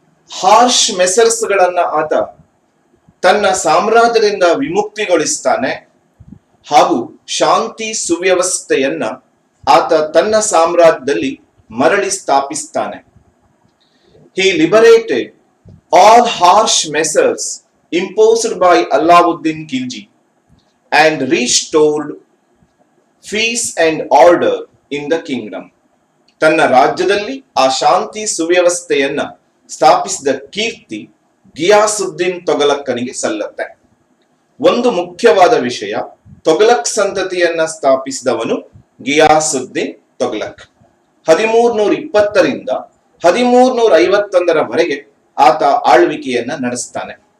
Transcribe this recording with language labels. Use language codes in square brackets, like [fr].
[kn] Harsh Messrs ಗಳನ್ನ ಆತ ತನ್ನ ಸಾಮ್ರಾಜ್ಯದಿಂದ ವಿಮುಕ್ತಿಗೊಳಿಸ್ತಾನೆ ಹಾಗೂ ಶಾಂತಿ ಸುವ್ಯವಸ್ಥೆಯನ್ನ ಆತ ತನ್ನ ಸಾಮ್ರಾಜ್ಯದಲ್ಲಿ ಮರಳಿ ಸ್ಥಾಪಿಸ್ತಾನೆ. [en] He liberated all harsh measures imposed by Alauddin Khilji and restored peace and order in the kingdom. [kn] ತನ್ನ ರಾಜ್ಯದಲ್ಲಿ ಆ ಶಾಂತಿ ಸುವ್ಯವಸ್ಥೆಯನ್ನ ಸ್ಥಾಪಿಸಿದ ಕೀರ್ತಿ ಗಿಯಾಸುದ್ದೀನ್ ತೊಗಲಕ್ಕನಿಗೆ ಸಲ್ಲತ್ತೆ. ಒಂದು ಮುಖ್ಯವಾದ ವಿಷಯ, ತೊಗಲಕ್ ಸಂತತಿಯನ್ನ ಸ್ಥಾಪಿಸಿದವನು ಗಿಯಾಸುದ್ದೀನ್ ತೊಗಲಕ್. 1320ರಿಂದ 1351ರವರೆಗೆ ಆತ ಆಳ್ವಿಕೆಯನ್ನ ನಡೆಸ್ತಾನೆ.